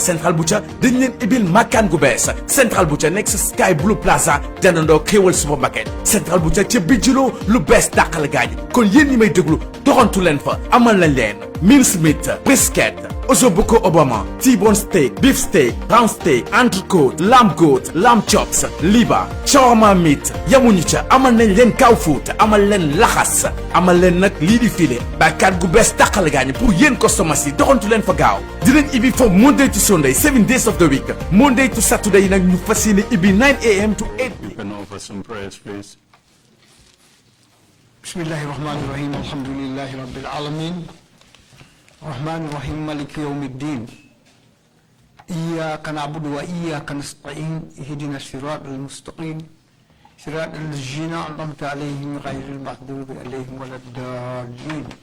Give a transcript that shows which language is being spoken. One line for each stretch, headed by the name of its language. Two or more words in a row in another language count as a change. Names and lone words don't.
Wolof: Central Butcher dañ leen ibil makkaan gu bees Central Butcher nekk sa Sky Blue Plaza jandandoo Xéwal supermarket Central Butcher ca bijjiloo lu bees dàqal gaañ kon yéen ñi may déglu doxantu leen fa amal nañ leen
English: mincemeat brisket ossobuco obama T-bone steak beef steak round steak entrecôte lamb goat lamb chops liba shawarma meat
Wolof: yamuñu ca amal nañ leen
English: cow foot
Wolof: amal leen laxas amal leen nag lii di filet bakkaat gu bees tàqal gaañ pour yéen customers yi doxantu leen fa gaaw dinañ ibi foofu
English: Monday to Sunday 7 days of the week Monday to Saturday
Wolof: nag ñu fas yéene ibi
English: 9 a.m. to 8 p.m. You can offer some prayers, please.
Arabic: بسم الله الرحمن الرحيم الحمد لله رب العالمين. الرحمن الرحيم مالك يوم الدين إياك نعبد وإياك نستعين اهدنا الصراط المستقيم صراط الذين أنعمت عليهم غير المغضوب عليهم ولا الضالين